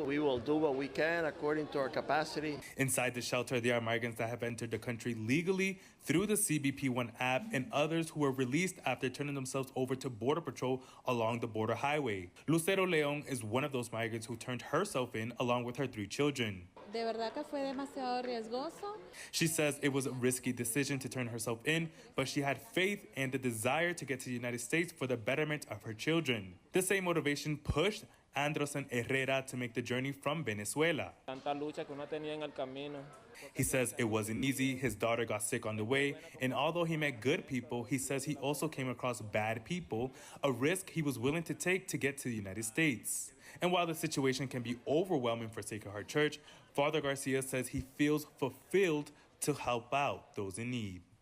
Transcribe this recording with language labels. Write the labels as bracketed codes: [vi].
[en] We will do what we can according to our capacity. Inside the shelter, there are migrants that have entered the country legally through the CBP One app, and others who were released after turning themselves over to Border Patrol along the border highway. Lucero Leon is one of those migrants who turned herself in along with her 3 children. [es] De verdad que fue demasiado riesgoso. [en] She says it was a risky decision to turn herself in, but she had faith and the desire to get to the United States for the betterment of her children. The same motivation pushed Androsen Herrera to make the journey from Venezuela. [es] Tanta lucha que uno tenía en el camino. [en] He says it wasn't easy. His daughter got sick on the way. And although he met good people, he says he also came across bad people, a risk he was willing to take to get to the United States. And while the situation can be overwhelming for Sacred Heart Church, Father Garcia says he feels fulfilled to help out those in need.